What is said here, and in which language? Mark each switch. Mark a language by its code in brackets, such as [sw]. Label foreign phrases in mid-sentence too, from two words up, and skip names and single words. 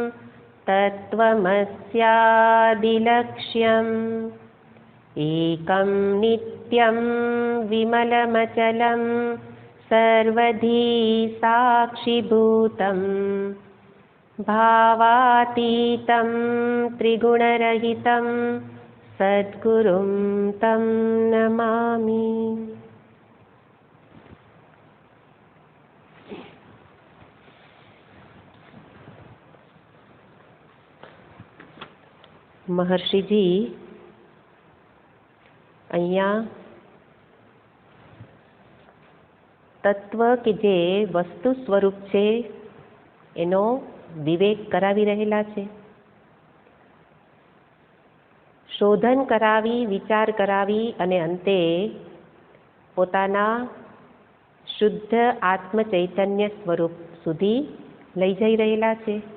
[sa] तत्त्वमस्यादिलक्ष्यम् एकं नित्यं विमलमचलं सर्वधी साक्षिभूतं भावातीतं त्रिगुणरहितं सद्गुरुं तं नमामि। [gu] महर्षिजी અહીંયા તત્વ કે જે વસ્તુ સ્વરૂપ છે એનો વિવેક કરાવી રહેલા છે. શોધન કરાવી, વિચાર કરાવી અને અંતે પોતાના શુદ્ધ આત્મ ચૈતન્ય સ્વરૂપ સુધી લઈ જઈ રહેલા છે.